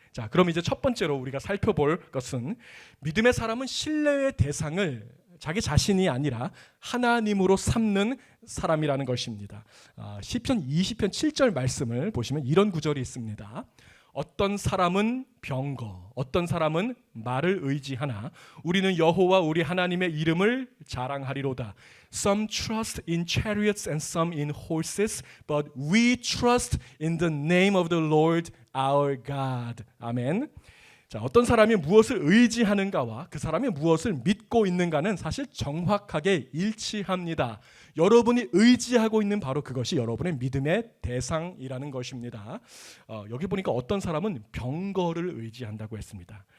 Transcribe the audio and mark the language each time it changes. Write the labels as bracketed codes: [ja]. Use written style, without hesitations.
[ko] 자, 그럼 이제 첫 번째로 우리가 살펴볼 것은 믿음의 사람은 신뢰의 대상을 자기 자신이 아니라 하나님으로 삼는 사람이라는 것입니다. 시편 20편 7절 말씀을 보시면 이런 구절이 있습니다. 어떤 사람은 병거, 어떤 사람은 말을 의지하나 우리는 여호와 우리 하나님의 이름을 자랑하리로다. [en] Some trust in chariots and some in horses, but we trust in the name of the Lord our God. [ko] 아멘. 자, 어떤 사람이 무엇을 의지하는가와 그 사람이 무엇을 믿고 있는가는 사실 정확하게 일치합니다. 여러분이 의지하고 있는 바로 그것이 여러분의 믿음의 대상이라는 것입니다. 여기 보니까 어떤 사람은 병거를 의지한다고 했습니다.